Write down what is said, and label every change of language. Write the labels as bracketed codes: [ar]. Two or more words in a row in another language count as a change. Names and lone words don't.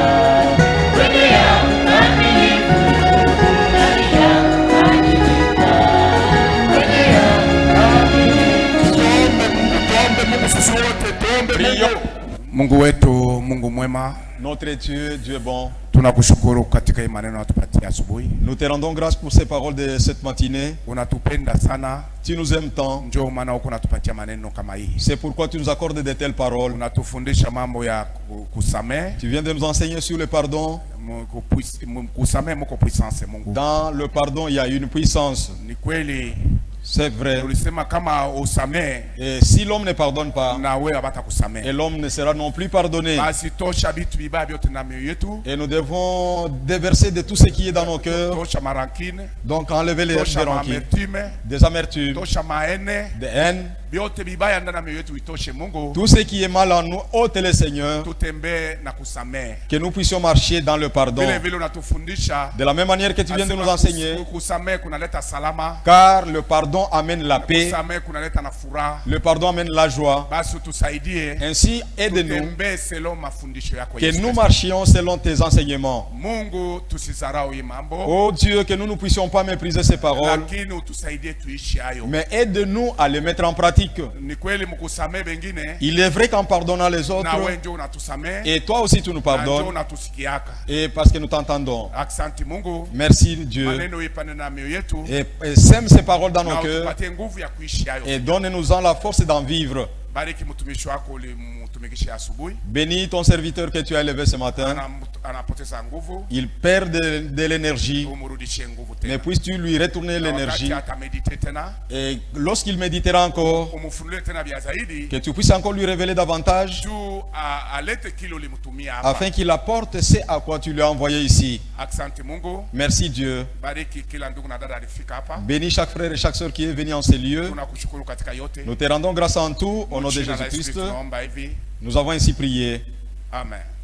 [sw] Wewe ya ukamilifu, hadi ya kubadilika. Wewe ya ukamilifu. Tuombe Mungu sisi wote, tuombe Mungu. Mungu wetu, Mungu mwema, [fr] Notre Dieu, Dieu est bon. [sw] tunakushukuru katika hii maneno unatupatia asubuhi. [fr] Nous te rendons grâce pour ces paroles de cette matinée. [sw] Unatupenda sana, [fr] Tu nous aimes tant. [sw] njoo maana huko unatupatia maneno kama hii. [fr] C'est pourquoi tu nous accordes de telles paroles. [sw] Unatufundisha mambo ya kusamehe. [fr] Tu viens de nous enseigner sur le pardon. [sw] Kusamehe mko puissance Mungu. [fr] Dans le pardon, il y a une puissance. [sw] Ni kweli [fr] C'est vrai. [sw] ulisema kama usamehe [fr] Et si l'homme ne pardonne pas, [sw] na wewe hapata [fr] et [sw] kusamehe. [fr] l'homme ne sera non plus pardonné. [sw] Basi tosha vitu vibaya vyote na mioyo yetu. [fr] Et nous devons déverser de tout ce qui est dans nos cœurs. [sw] Tosha marankine, [fr] Donc enlever les [sw] tosha [fr] rancunes, [sw] maamertume, [fr] des amertumes, [sw] tosha maene, [fr] des haines. [sw] vyote vibaya ndani ya mioyo yetu itoshe Mungu. [fr] Tout ce qui est mal en nous, ôte le Seigneur. [sw] Tutembee na kusamehe. [fr] Que nous puissions marcher dans le pardon. [sw] Vile vile unatufundisha [fr] De la même manière que tu viens de nous enseigner. [sw] kusamehe kunaleta salama. [fr] Car le pardon amène la paix. [sw] Kusamehe kunaleta na furaha. [fr] Le pardon amène la joie. [sw] Basi utusaidie. [fr] Ainsi, aide-nous [sw] Tutembee selon mafundisho yako [fr] que [sw] Yesu [fr] nous [sw] Kristo. [fr] marchions selon tes enseignements. [sw] Mungu tusizarau hii mambo. [fr] Oh Dieu, que nous ne puissions pas mépriser ces paroles, [sw] Lakini utusaidie tuishi hayo. [fr] mais aide-nous à les mettre en pratique. [sw] Ni kweli mkusamehe wengine [fr] Il est vrai qu'en pardonnant les [sw] na [fr] autres, [sw] wewe ndio unatusamehe [fr] et toi aussi tu nous [sw] na ndio [fr] pardonnes, [sw] unatusikiaka. [fr] et parce que nous t'entendons. [sw] Asante Mungu. [fr] Merci Dieu. [sw] Maneno ipane na mioyo yetu. [fr] Et sème ces paroles dans [sw] Na [fr] nos cœurs [sw] utupatie nguvu ya kuishi hayo. [fr] et donne-nous-en la force d'en vivre. [sw] Bariki mtumishi wako ulimtumikisha asubuhi. [fr] Bénis ton serviteur que tu as élevé ce matin. [sw] Anapoteza nguvu. [fr] Il perd de l'énergie, [sw] Umrudishie nguvu [fr] mais [sw] tena. [fr] puisses-tu lui retourner [sw] Na [fr] l'énergie. [sw] wakati atamedite tena, [fr] Et lorsqu'il méditera encore, [sw] umfunulie tena vya zaidi. [fr] que tu puisses encore lui révéler davantage, [sw] Juu alete kile ulimtumia hapa. [fr] afin qu'il apporte ce à quoi tu l'as envoyé ici. [sw] Asante Mungu. [fr] Merci Dieu. [sw] Bariki kila ndugu na dada alifika hapa. [fr] Bénis chaque frère et chaque sœur qui est venu en ces lieux. [sw] Tunakushukuru katika yote. [fr] Nous te rendons grâce en tout, au nom de [sw] Jina la Yesu [fr] Jésus-Christ. [sw] Kristo tunaomba hivi. [fr] Nous avons ainsi prié. Amen.